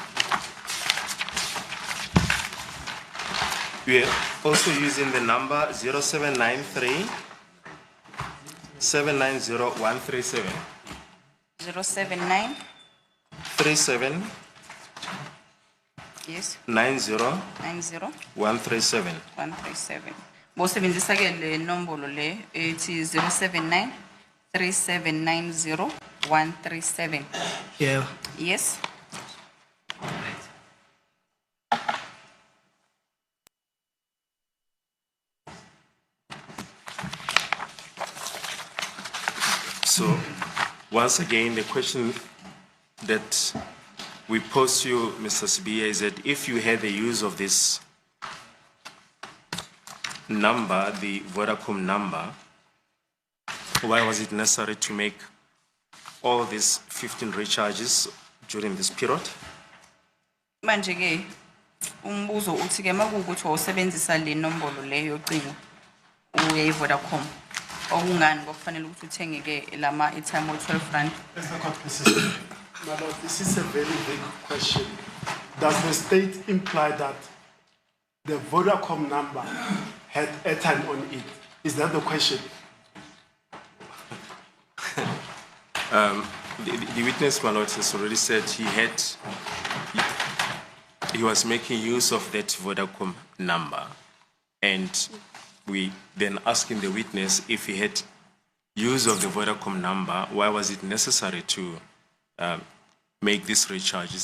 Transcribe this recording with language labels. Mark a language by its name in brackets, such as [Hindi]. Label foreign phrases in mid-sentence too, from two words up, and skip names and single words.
[English] We are also using the number 0793 790 137. 079, 37 yes, 90 90 137. 137. [Zulu] Bosebenzisa ke le nombolo le ethi 079 3790 137. [English] Yeah. Yes. So, once again, the question that we pose to you, Mr. Sibiya, is that if you had the use of this number, the Vodacom number, why was it necessary to make all these 15 recharges during this period? [Zulu] Manje ke umbuzo uthi ke makuwukuthi usebenzisa le nombolo le yocingo uye Vodacom okungani ngokufanele ukuthi uthenge ke lama airtime o12 rand. [English] As the court proceeds, my lord, this is a very big question. Does the state imply that the Vodacom number had airtime on it? Is that the question? The witness, my lord, has already said he was making use of that Vodacom number, and we then asking the witness if he had use of the Vodacom number, why was it necessary to make these recharges?